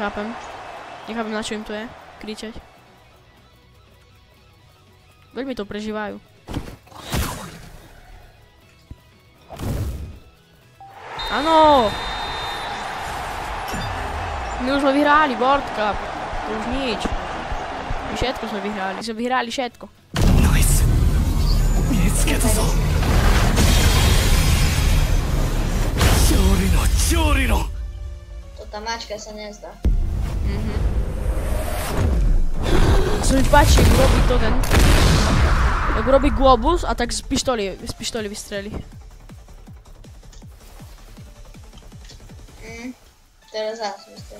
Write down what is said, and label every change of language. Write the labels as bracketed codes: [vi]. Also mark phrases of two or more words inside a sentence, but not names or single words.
[sk] Nechápem. Nechápem, na čo im to je. Kričať. Veľmi to prežívajú. Áno! My už sme vyhráli World Cup. To už nič. My všetko sme vyhráli. My sme vyhráli všetko. Nice. [ja] 見つけたぞ。勝利の。 [sk] To tá mačka sa nezdá. Co mi páči, jak robí to ten... Jak robí globus a tak z pištoli vystrelí. Teraz zás vystrelí.